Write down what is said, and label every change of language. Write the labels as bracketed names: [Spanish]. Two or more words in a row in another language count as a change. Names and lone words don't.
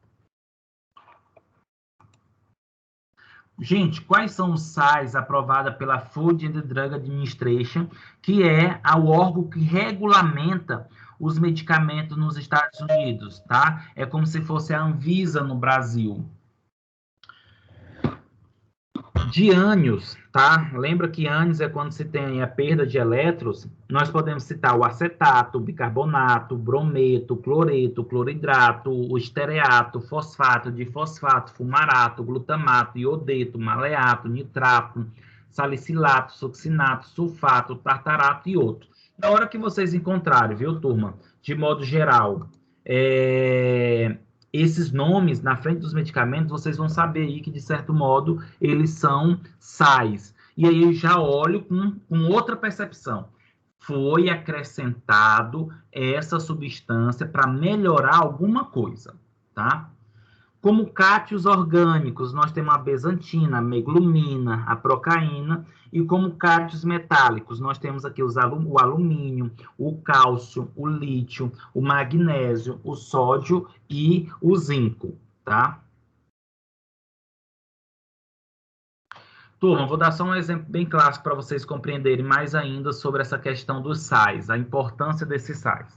[Portuguese] Gente, quais são os sais aprovados pela Food and Drug Administration, que é o órgão que regulamenta os medicamentos nos Estados Unidos, tá? É como se fosse a Anvisa no Brasil. De ânions, tá? Lembra que ânions é quando se tem a perda de elétrons? Nós podemos citar o acetato, o bicarbonato, o brometo, o cloreto, o cloridrato, o estereato, o fosfato, o difosfato, fumarato, glutamato, iodeto, maleato, nitrato, salicilato, succinato, sulfato, tartarato e outros. Na hora que vocês encontrarem, viu, turma? De modo geral, esses nomes na frente dos medicamentos, vocês vão saber aí que, de certo modo, eles são sais. E aí eu já olho com outra percepção. Foi acrescentado essa substância para melhorar alguma coisa, tá? Como cátions orgânicos, nós temos a besantina, a meglumina, a procaína, e como cátions metálicos, nós temos aqui o alumínio, o cálcio, o lítio, o magnésio, o sódio e o zinco, tá? Turma, vou dar só um exemplo bem clássico para vocês compreenderem mais ainda sobre essa questão dos sais, a importância desses sais.